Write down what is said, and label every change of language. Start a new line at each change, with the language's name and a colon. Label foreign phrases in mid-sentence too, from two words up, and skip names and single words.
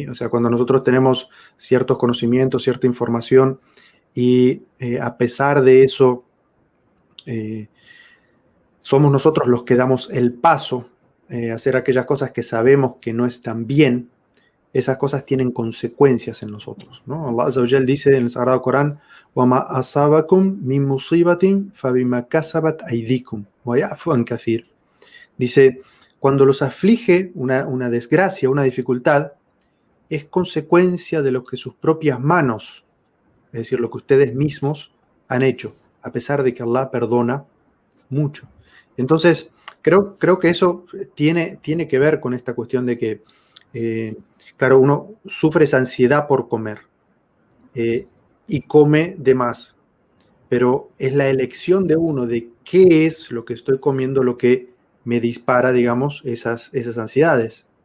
Spanish: O sea, cuando nosotros tenemos ciertos conocimientos, cierta información, y a pesar de eso, somos nosotros los que damos el paso a hacer aquellas cosas que sabemos que no están bien, esas cosas tienen consecuencias en nosotros, ¿no?
Arabic: الله عز وجل
Spanish: dice en el Sagrado Corán:
Arabic: وَمَا أَصَابَكُم مِّن مُّصِيبَةٍ فَبِمَا كَسَبَتْ أَيْدِيكُمْ وَيَعْفُ عَن كَثِيرٍ.
Spanish: Dice, cuando los aflige una desgracia, una dificultad, es consecuencia de lo que sus propias manos, es decir, lo que ustedes mismos han hecho, a pesar de que Allah perdona mucho. Entonces, creo que eso tiene que ver con esta cuestión de que, claro, uno sufre esa ansiedad por comer y come de más, pero es la elección de uno de qué es lo que estoy comiendo lo que me dispara, digamos, esas ansiedades.